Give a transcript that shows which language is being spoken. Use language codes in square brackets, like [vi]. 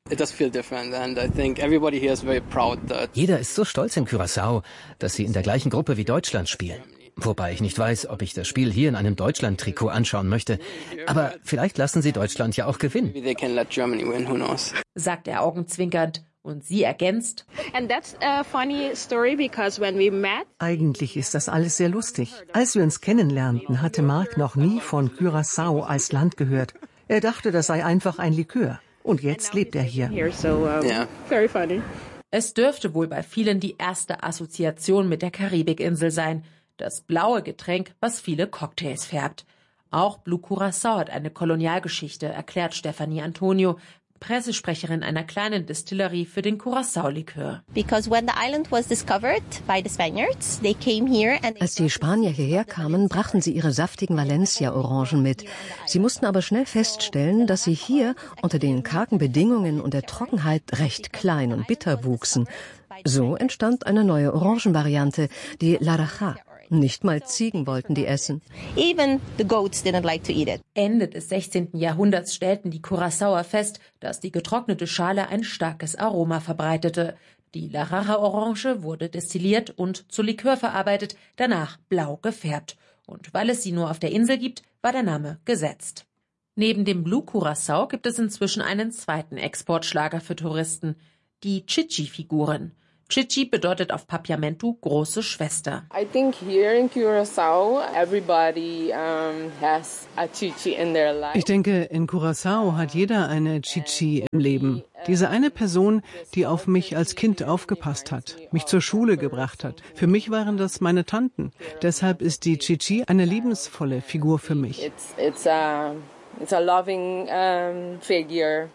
[en] It does feel different and I think everybody here is very proud that. [de] Jeder ist so stolz in Curaçao, dass sie in der gleichen Gruppe wie Deutschland spielen. Wobei ich nicht weiß, ob ich das Spiel hier in einem Deutschland-Trikot anschauen möchte. Aber vielleicht lassen sie Deutschland ja auch gewinnen. [en] Maybe they can let Germany win, who knows? [de] Sagt er augenzwinkernd. Und sie ergänzt: [en] And that's a funny story because when we met. [de] Eigentlich ist das alles sehr lustig. Als wir uns kennenlernten, hatte Mark noch nie von Curaçao als Land gehört. Er dachte, das sei einfach ein Likör. Und jetzt lebt er hier. [en] Very funny. [de] Es dürfte wohl bei vielen die erste Assoziation mit der Karibikinsel sein. Das blaue Getränk, was viele Cocktails färbt. Auch Blue Curaçao hat eine Kolonialgeschichte, erklärt Stefanie Antonio, Pressesprecherin einer kleinen Distillerie für den Curaçao-Likör. Als die Spanier hierher kamen, brachten sie ihre saftigen Valencia-Orangen mit. Sie mussten aber schnell feststellen, dass sie hier unter den kargen Bedingungen und der Trockenheit recht klein und bitter wuchsen. So entstand eine neue Orangenvariante, die Larajá. Nicht mal Ziegen wollten die essen. [en] Even the goats didn't like to eat it. [de] Ende des 16. Jahrhunderts stellten die Curaçaoer fest, dass die getrocknete Schale ein starkes Aroma verbreitete. Die Larajá-Orange wurde destilliert und zu Likör verarbeitet, danach blau gefärbt. Und weil es sie nur auf der Insel gibt, war der Name gesetzt. Neben dem Blue Curaçao gibt es inzwischen einen zweiten Exportschlager für Touristen, die Chichi-Figuren. Chichi bedeutet auf Papiamento große Schwester. [en] I think here in Curaçao everybody has a Chichi in their life. [de] Ich denke, in Curaçao hat jeder eine Chichi im Leben. Diese eine Person, die auf mich als Kind aufgepasst hat, mich zur Schule gebracht hat. Für mich waren das meine Tanten. Deshalb ist die Chichi eine liebensvolle Figur für mich. [en] It's a loving figure,